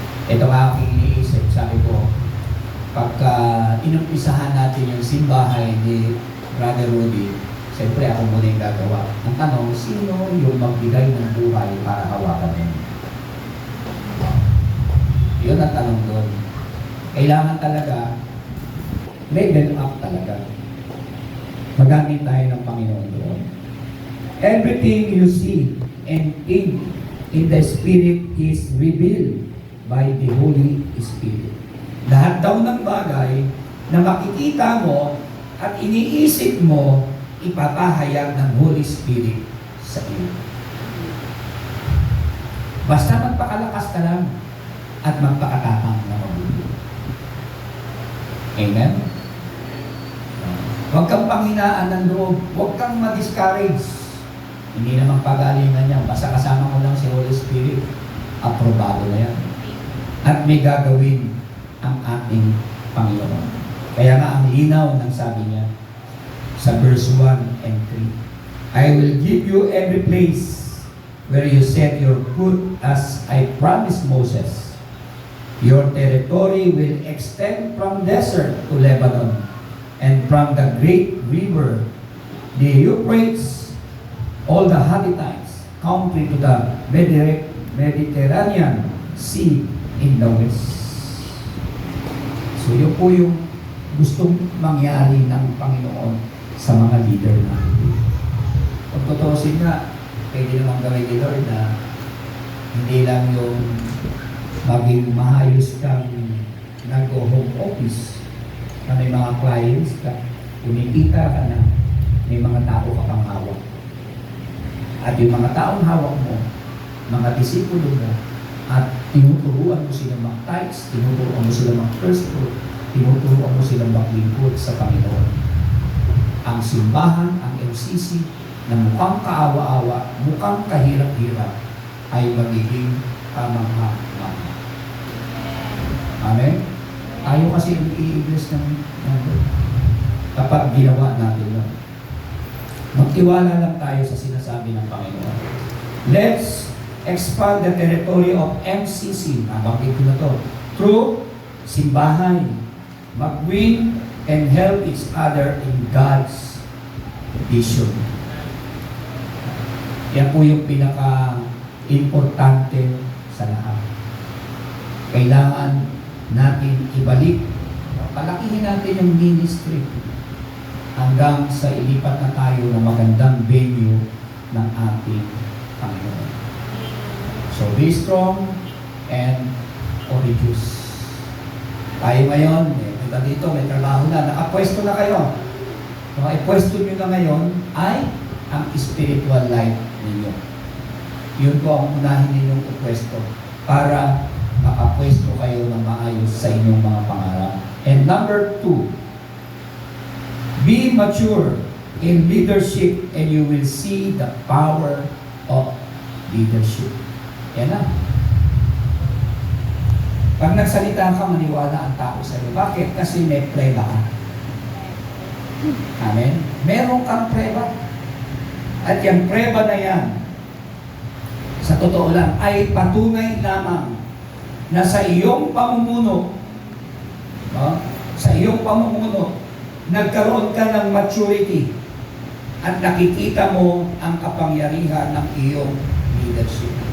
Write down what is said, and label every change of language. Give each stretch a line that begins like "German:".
Filipino: Ito ang aking iniisip. Sabi ko, pagka inumpisahan natin yung simbahay ni Brother Rudy, siyempre ako muna yung gagawa. Ang tanong, sino yung magbigay ng buhay para hawakan mo? Yun ang tanong doon. Kailangan talaga level up talaga. Magamit tayo ng Panginoon doon.
English: Everything you see and think in the Spirit is revealed by the Holy Spirit.
Filipino: Lahat daw ng bagay na makikita mo at iniisip mo, ipapahayag ng Holy Spirit sa iyo. Basta magpakalakas ka lang at magpakatapang na mabuti. Amen? Huwag kang panghinaan ng loob. Huwag kang ma-discourage. Hindi naman pagalingan niya. Basta kasama mo lang si Holy Spirit. Aprobado na yan. At may gagawin ang ating Panginoon. Kaya nga ang linaw ng sabi niya sa verse 1 and 3.
English: I will give you every place where you set your foot as I promised Moses. Your territory will extend from desert to Lebanon, and from the great river, the Euphrates, all the Hittites, country to the Mediterranean Sea in the west.
Filipino: So yun po yung gustong mangyari ng Panginoon sa mga leader natin. Kung tutusin nga, pwede namang gawin ni Lord na hindi lang yung maging maayos kang nag-home office na may mga clients ka, kumikita ka na, may mga tao ka pang hawak. At yung mga taong hawak mo, mga disipulo mo, at tinuturuan mo silang mag-tithes, tinuturuan mo silang mag-first fruit, tinuturuan mo silang maglingkod sa Panginoon. Ang simbahan, ang MCC, na mukhang kaawa-awa, mukhang kahirap-hirap, ay magiging kamangha-mangha. Amen? Tayo kasi ang i-bless ng kapag ginawa natin yun. Magtiwala lang tayo sa sinasabi ng Panginoon.
English: Let's expand the territory of MCC.
Filipino: Nabanggit ko na to.
English: Through
Filipino: simbahan, mag-win
English: and help each other in God's vision.
Filipino: Yan po yung pinaka-importante sa lahat. Kailangan natin ibalik, palakihin natin yung ministry hanggang sa ilipat na tayo ng magandang venue ng ating Panginoon.
English: So be strong and courageous.
Filipino: Tayo ngayon, punta dito, may trabaho na, nakapwesto na kayo. So, ay pwesto nyo na ngayon ay ang spiritual life ninyo. Yun po ang unahin ninyong pwesto para makapwesto kayo ng maayos sa inyong mga pangarap.
English: And number 2, be mature in leadership and you will see the power of leadership.
Filipino: Yan na. Pag nagsalita ka, maniwala ang tao sa iyo. Bakit? Kasi may preba ka. Amen? Meron kang preba. At yung preba na yan, sa totoo lang, ay patunay lamang na sa iyong pamumuno, sa iyong pamumuno, nagkaroon ka ng maturity at nakikita mo ang kapangyarihan ng iyong leadership.